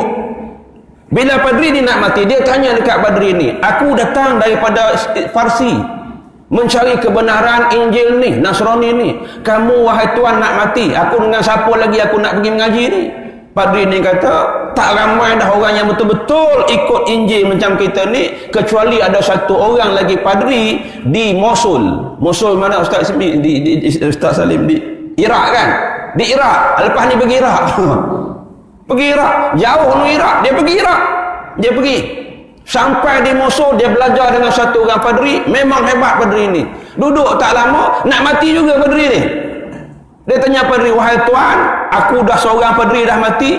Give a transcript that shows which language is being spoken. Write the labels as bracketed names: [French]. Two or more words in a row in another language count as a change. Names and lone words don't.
[Malay] Bila padri ni nak mati, dia tanya dekat padri ni, aku datang daripada Farsi mencari kebenaran Injil ni, Nasrani ni. Kamu wahai tuan nak mati, aku dengan siapa lagi aku nak pergi mengaji ni? Padri ni kata, tak ramai dah orang yang betul-betul ikut Injil macam kita ni, kecuali ada satu orang lagi padri di Mosul. Mosul mana Ustaz Salim? Ustaz Salim di Iraq kan? Di Iraq. Lepas ni pergi Iraq. Pergi Iraq. Jauh ni Iraq. Dia pergi Iraq. Dia pergi. Sampai di Mosul, dia belajar dengan satu orang padri. Memang hebat padri ni. Duduk tak lama, nak mati juga padri ni. Dia tanya padri, wahai tuan, aku dah seorang padri dah mati.